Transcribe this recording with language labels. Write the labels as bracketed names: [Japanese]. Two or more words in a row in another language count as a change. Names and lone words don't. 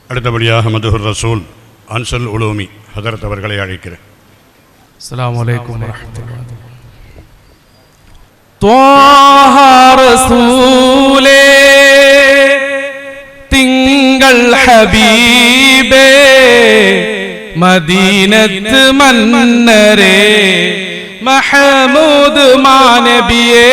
[Tamil] அடுத்தபடியாக மதுஹுர் ரசூல் அன்சல் உலூமி ஹதரத் அவர்களை அழைக்கிறேன். [Arabic] السلام عليكم ورحمة الله. [Malayalam] ത്വാഹ റസൂലേ തിങ്കൾ ഹബീബേ മദീനത്ത് മന്നരേ മഹമൂദ് മാനബിയേ